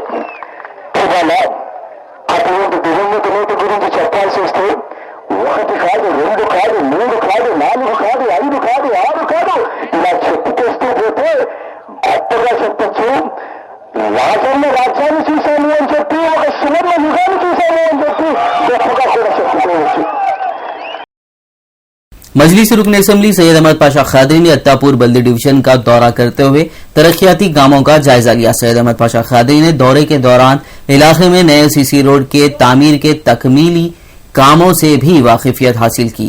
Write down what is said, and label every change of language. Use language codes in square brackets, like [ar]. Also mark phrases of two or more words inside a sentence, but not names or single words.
[te] ఇవాళ అటువంటి దివంగత నేత గురించి చెప్పాల్సి వస్తే ఒకటి కాదు, రెండు కాదు, మూడు కాదు, నాలుగు కాదు, ఐదు కాదు, ఆరు కాదు, ఇలా చెప్పుకొస్తూ పోతే గొప్పగా చెప్పచ్చు. రాజన్న రాజ్యాన్ని చూశాను అని చెప్పి, ఒక సువర్ణ యుగాన్ని చూశాను అని చెప్పి గొప్పగా కూడా చెప్పుకోవచ్చు. [ur] مجلس رکن اسمبلی سید احمد پاشا قادری نے اتاپور بلدی ڈویژن کا دورہ کرتے ہوئے ترقیاتی کاموں کا جائزہ لیا۔ سید احمد پاشا قادری نے دورے کے دوران علاقے میں نئے CC روڈ کے تعمیر کے تکمیلی کاموں سے بھی واقفیت حاصل کی۔